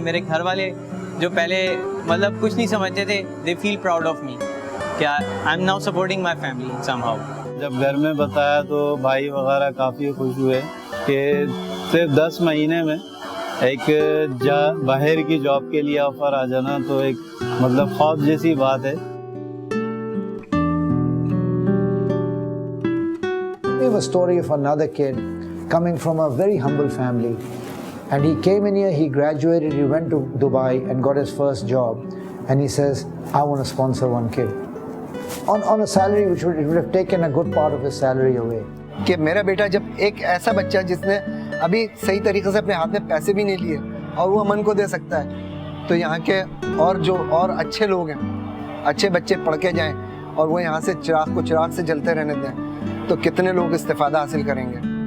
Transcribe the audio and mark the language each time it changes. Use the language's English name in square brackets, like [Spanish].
[Hindi] मेरे घर वाले जो पहले मतलब कुछ नहीं समझते थे, [English] They feel proud of me, क्या I am now supporting my family somehow. [Hindi] जब घर में बताया तो भाई वगैरह काफ़ी खुश हुए कि सिर्फ 10 महीने में एक बाहर की जॉब के लिए ऑफर आ जाना तो एक मतलब ख्वाब जैसी बात है। [English] We have a story of another kid coming from a very humble family. And he came in here, he graduated, he went to Dubai and got his first job. And he says, I want to sponsor one kid. On a salary which would have taken a good part of his salary away. [Hindi] कि मेरा बेटा जब एक ऐसा बच्चा जिसने अभी सही तरीके से अपने हाथ में पैसे भी नहीं लिए और वो अमन को दे सकता है, तो यहाँ के और अच्छे लोग हैं, अच्छे बच्चे पढ़ के जाएं और वो यहाँ से चिराग को चिराग से जलते रहने दें, तो कितने लोग इस्तेफादा हासिल करेंगे।